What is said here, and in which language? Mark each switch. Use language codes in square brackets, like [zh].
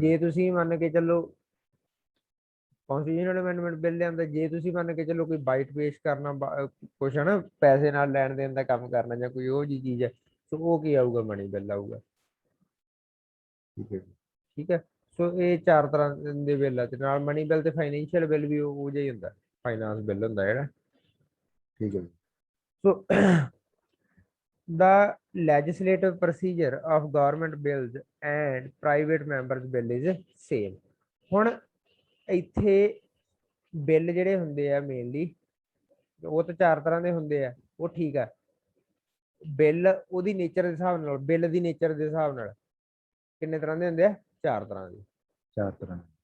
[pa] ਜੇ ਤੁਸੀਂ ਮੰਨ ਕੇ ਚੱਲੋ ਕਨਸਟੀਟਿਊਸ਼ਨਲ ਅਮੈਂਡਮੈਂਟ ਬਿੱਲ ਲਿਆਂਦਾ, ਜੇ ਤੁਸੀਂ ਮੰਨ ਕੇ ਚੱਲੋ ਕੋਈ ਬਾਈਟ ਪੇਸ਼ ਕਰਨਾ ਕੁਛ ਹੈ ਨਾ, ਪੈਸੇ ਨਾਲ ਲੈਣ ਦੇਣ ਦਾ ਕੰਮ ਕਰਨਾ ਜਾਂ ਕੋਈ ਉਹ ਜੀ ਚੀਜ਼ ਹੈ, ਸੋ ਉਹ ਕੀ ਆਊਗਾ, ਮਨੀ ਬਿੱਲ ਆਊਗਾ। ਠੀਕ ਹੈ ਜੀ। ਠੀਕ ਹੈ। ਸੋ ਇਹ 4 ਤਰ੍ਹਾਂ ਦੇ ਬਿੱਲ ਆ, ਤੇ ਨਾਲ ਮਨੀ ਬਿੱਲ ਤੇ ਫਾਈਨੈਂਸ਼ੀਅਲ ਬਿੱਲ ਵੀ ਉਹ ਜਿਹਾ ਹੀ ਹੁੰਦਾ, ਫਾਈਨਾਂਸ ਬਿੱਲ ਹੁੰਦਾ ਜਿਹੜਾ। ਠੀਕ ਹੈ ਜੀ। [en] So the legislative procedure of government bills and private members bill is same। [pa] ਹੁਣ ਇੱਥੇ ਬਿੱਲ ਜਿਹੜੇ ਹੁੰਦੇ ਆ ਮੇਨਲੀ ਉਹ ਤਾਂ 4 ਤਰ੍ਹਾਂ ਦੇ ਹੁੰਦੇ ਆ, ਉਹ ਠੀਕ ਆ। ਬਿੱਲ ਉਹਦੀ ਨੇਚਰ ਦੇ ਹਿਸਾਬ ਨਾਲ, ਬਿੱਲ ਦੀ ਨੇਚਰ ਦੇ ਹਿਸਾਬ ਨਾਲ ਕਿੰਨੇ ਤਰ੍ਹਾਂ ਦੇ ਹੁੰਦੇ ਆ, 4 ਤਰ੍ਹਾਂ ਦੇ। 4 ਤਰ੍ਹਾਂ।